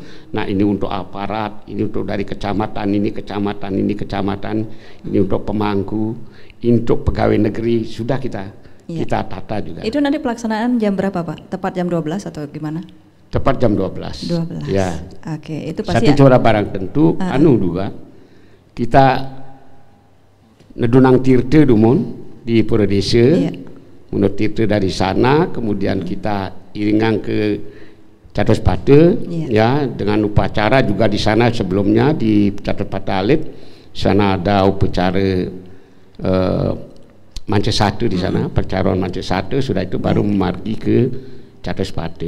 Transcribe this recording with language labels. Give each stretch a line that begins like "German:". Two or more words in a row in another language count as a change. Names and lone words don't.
Indonesian: Nah, ini untuk aparat, ini untuk dari kecamatan ini, ini untuk pemangku, untuk pegawai negeri, sudah kita tata juga. Itu nanti pelaksanaan jam berapa Pak? Tepat jam 12 atau gimana? Tepat jam 12. Ya. Oke, itu pasti. Satu cara barang tentu, juga kita
Balinese: nedunang tirte dumun
Indonesian: di Pura Desa. Menurut tirte dari sana, kemudian kita iringan ke Catuspata, ya, dengan upacara juga di sana sebelumnya di Catuspata Alit, sana ada upacara Mance Satu di sana, percaruan Mance Satu, sudah itu baru memargi ke Catuspata.